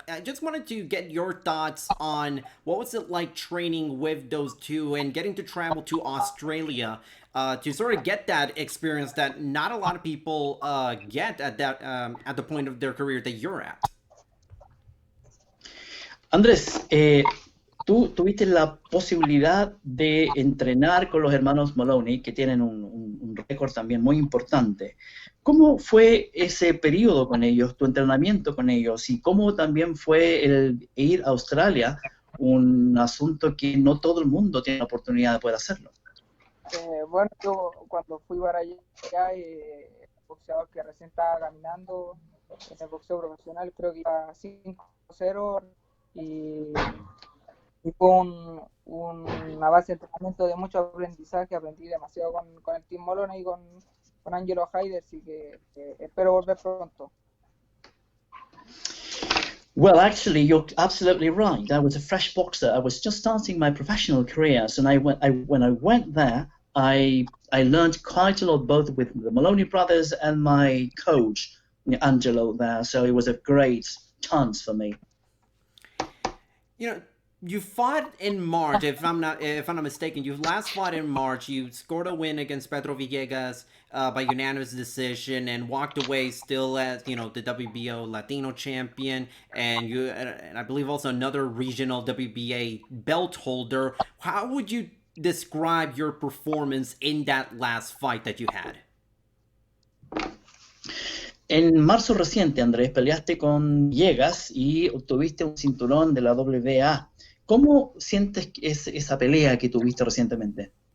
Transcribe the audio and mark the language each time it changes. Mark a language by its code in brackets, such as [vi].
[en] I just wanted to get your thoughts on what was it like training with those two and getting to travel to Australia to sort of get that experience that not a lot of people get at the point of their career that you're at. [es] Andrés, tú tuviste la posibilidad de entrenar con los hermanos Maloney, que tienen un récord también muy importante. ¿Cómo fue ese periodo con ellos, tu entrenamiento con ellos, y cómo también fue el ir a Australia, un asunto que no todo el mundo tiene la oportunidad de poder hacerlo? Bueno, yo cuando fui para allá, el boxeador que recién estaba caminando en el boxeo profesional, creo que iba 5-0, y fue una base de entrenamiento de mucho aprendizaje. Aprendí demasiado con el Team Molona y con Angelo Haider, así que espero volver pronto. [en] Well, actually, you're absolutely right. I was a fresh boxer. I was just starting my professional career, so when I went there, I learned quite a lot, both with the Maloney brothers and my coach, Angelo, there. So it was a great chance for me. you fought in March, if I'm not mistaken. You last fought in March. You scored a win against Pedro Villegas by unanimous decision, and walked away still as the WBO Latino champion, and I believe also another regional WBA belt holder. How would you describe your performance in that last fight that you had? [es] En marzo reciente, Andrés, peleaste con Villegas y obtuviste un cinturón de la WBA. ¿Cómo sientes esa pelea que tuviste recientemente?